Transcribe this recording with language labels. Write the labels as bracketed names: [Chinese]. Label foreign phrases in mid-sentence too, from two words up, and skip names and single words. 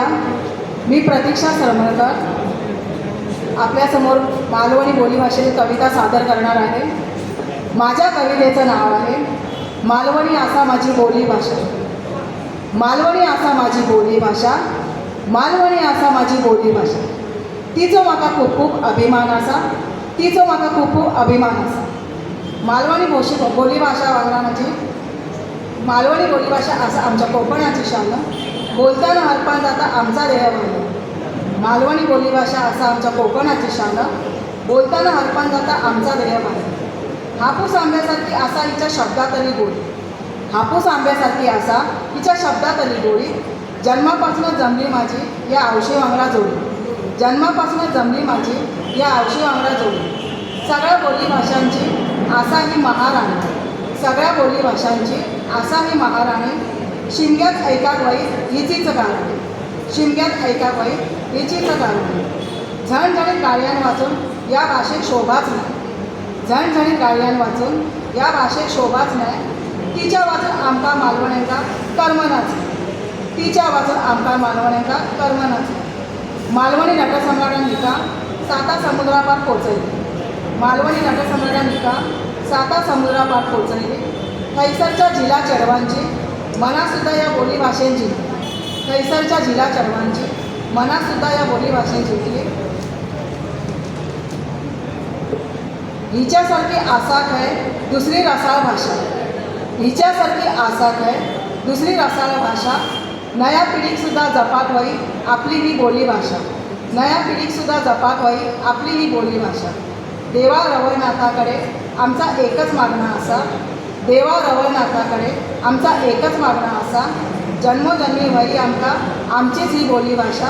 [Marathi] मी प्रतीक्षा सरमळकर आपल्यासमोर मालवणी बोलीभाषेतील कविता सादर करणार आहे. माझ्या कवितेचं नाव आहे मालवणी आसा माझी बोलीभाषा. [Konkani] मालवणी आसा माझी बोलीभाषा, मालवणी आसा माझी बोलीभाषा. तिचो म्हाका खूब खूब अभिमान आसा, तिचो म्हाका खूब खूब अभिमान आसा. मालवणी बोलीभाषा वांगडा म्हजी मालवणी बोलीभाषा आसा आमच्या कोकणाची शान. बोलताना हरपान जाता आमचा देहभान. मालवणी बोलीभाषा आसा आमच्या कोकणाची शान. बोलताना हरपान जाता आमचा देहभान. हापूस आंब्यासारखी आसा हिच्या शब्दातली गोडी. हापूस आंब्यासारखी आसा हिच्या शब्दातली गोडी. जन्मापासूनच जमली माझी या आवशी वांगडा जोडी. जन्मापासूनच जमली माझी या आवशी वांगडा जोडी. सगळ्या बोलीभाषांची आसा ही महाराणी. सगळ्या बोलीभाषांची आसा ही महाराणी. शिमग्यात ऐकाक वाईट हिचीच गाणी. शिमग्यात ऐकाक वाईट हिचीच गाणी. झणझणीत गाळ्यान वाचून या भाषेक शोभाच नाही. झणझणीत गाळ्यान वाचून या भाषेक शोभाच नाही. तिच्या वाचून आमकां मालवण्यांका करमनाच. तिच्या वाचून आमकां मालवण्यांका करमनाच. मालवणी नटसम्राटान हिका 7 समुद्रापार पोचयली. मालवणी नटसम्राटान हिका 7 समुद्रापार पोचयली. थंयसरच्या झिला चेडवांची मनासुद्धा या बोलीभाशेन जिंकली. थंयसरच्या झिला चेडवांची मनासुद्धा या बोलीभाशेन जिंकली. हिच्यासारखी आसा खंय दुसरी रसाळ भाषा. हिच्यासारखी आसा खंय दुसरी रसाळ भाषा. नया पिढीक सुद्धा जपाक वई आपली ही बोलीभाषा. नया पिढीक सुद्धा जपाक वई आपली ही बोलीभाषा. देवा रवळनाथाकडे आमचा एकच मागणं असा. देवा रवळनाथाकडे आमचा एकच मागणं असा. जन्मोजन्मी वई आमकां आमचीच ही बोलीभाषा.